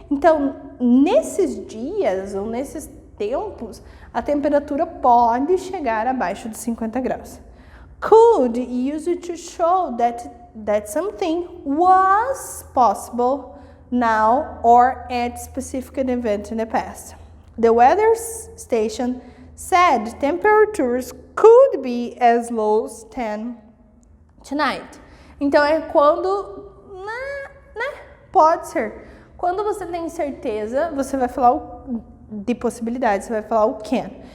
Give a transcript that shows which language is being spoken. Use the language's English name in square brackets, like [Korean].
[Portuguese] Então, nesses dias ou nesses tempos, a temperatura pode chegar abaixo de 50 graus. [English] Could use it to show that something was possible now or at specific event in the past. The weather station said temperatures could be as low as 10 tonight. [Portuguese] Então, é quando, né? Pode ser. Quando você tem certeza, você vai falar de possibilidade, você vai falar o can.